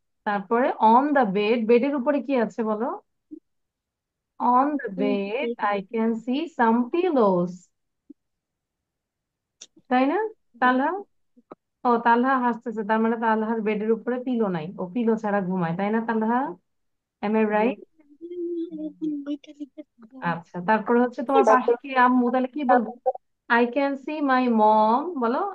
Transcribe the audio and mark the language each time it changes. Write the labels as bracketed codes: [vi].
[bn] তারপরে [en] on the bed, [bn] বেডের উপরে কি আছে বলো? [en] On the bed, I can see some pillows. [bn] তাই না? তালহা? ও, তালহা হাসতেছে, তার মানে তালহার বেডের উপরে পিলো নাই, ও পিলো ছাড়া ঘুমায়, তাই না তালহা? [en] Am I right? [bn] আচ্ছা, তারপরে হচ্ছে তোমার পাশে কি আম্মু, তাহলে কি বলবো? [en] I can see my mom, বলো।